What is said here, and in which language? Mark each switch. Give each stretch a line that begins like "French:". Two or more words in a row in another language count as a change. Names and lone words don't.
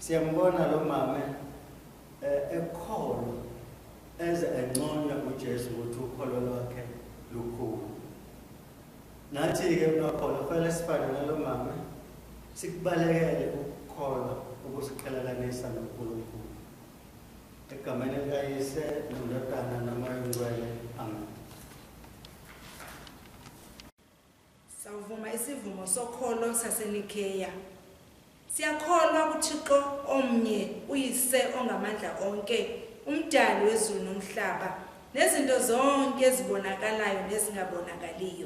Zulu: siyambona lo mama ekholo eze enconya uJesu ukuthi ukholo lwakhe lukhulu. Nathi-ke unokholo kufanele sifane nalo mama sikubalekele ukukholwa ukusiqhelelanisa noNkulunkulu.
Xhosa: Egameni likaYise noNdodana noMoya oNgcwele. Amen. Sawuvuma isivumo sokholo saseNikeya. Siyakholwa kuThixo omnye, uYise ongamandla onke, umdali wezulu nomhlaba, nezinto zonke ezibonakalayo nezingabonakaliyo.